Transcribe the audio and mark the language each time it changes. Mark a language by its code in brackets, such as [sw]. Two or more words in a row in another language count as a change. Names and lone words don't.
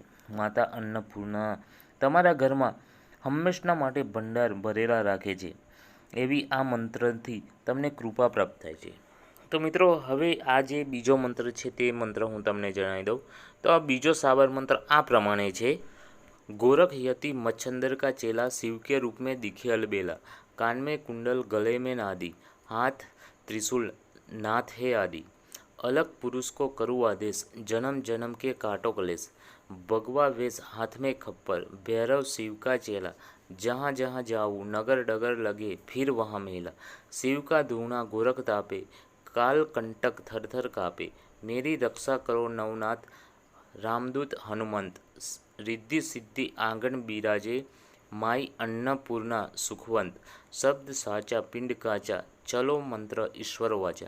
[gu] માતા અન્નપૂર્ણા તમારા ઘરમાં હંમેશના માટે ભંડાર ભરેલા રાખે છે, એવી આ મંત્રથી તમને કૃપા પ્રાપ્ત થાય છે। તો મિત્રો, હવે આ જે બીજો મંત્ર છે તે મંત્ર હું તમને જણાવી દઉં। તો આ બીજો સાબર મંત્ર આ પ્રમાણે છે। [hi] गोरख यति मच्छंदर का चेला, शिव के रूप में दिखे अलबेला, कान में कुंडल गले में नादी, हाथ त्रिशूल नाथ है आदि, अलग पुरुष को करूँ आदेश, जन्म जन्म के काटो कलेश, भगवा वेश हाथ में खप्पर, भैरव शिव का चेला, जहाँ जहाँ जाऊँ नगर डगर लगे फिर वहाँ मेला, शिव का धूना गोरख तापे, काल कंटक थर थर कापे, मेरी रक्षा करो नवनाथ रामदूत हनुमंत, रिद्धि सिद्धि आंगन बिराजे, माई अन्नपूर्णा सुखवंत, शब्द साचा पिंड काचा, चलो मंत्र ईश्वर वाचा।